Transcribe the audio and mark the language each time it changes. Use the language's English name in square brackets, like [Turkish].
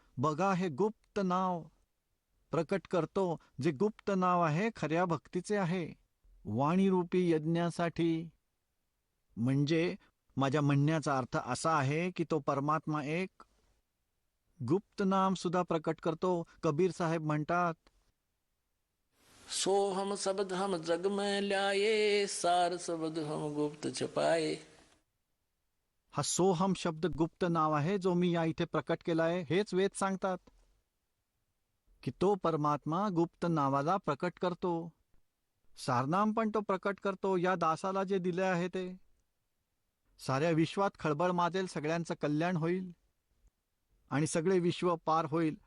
[Marathi] बघा, हे गुप्त नाव प्रकट करतो. जे गुप्त नाव आहे खऱ्या भक्तीचे आहे. वाणीरूपी यज्ञासाठी. म्हणजे माझ्या म्हणण्याचा अर्थ असा आहे की तो परमात्मा एक गुप्त नाम सुद्धा प्रकट करतो. कबीर साहेब म्हणतात, [Hindi] सो हम शब्द हम जग में ल्याए, सार शब्द हम गुप्त छपाए. [Marathi] हा सोहम शब्द गुप्त नाव आहे जो मी या इथे प्रकट केला आहे. हेच वेद सांगतात की तो परमात्मा गुप्त नावाला प्रकट करतो. सारनाम पण तो प्रकट करतो. या दासाला जे दिले आहे ते साऱ्या विश्वात खळबळ माजेल, सगळ्यांचं कल्याण होईल आणि सगळे विश्व पार होईल.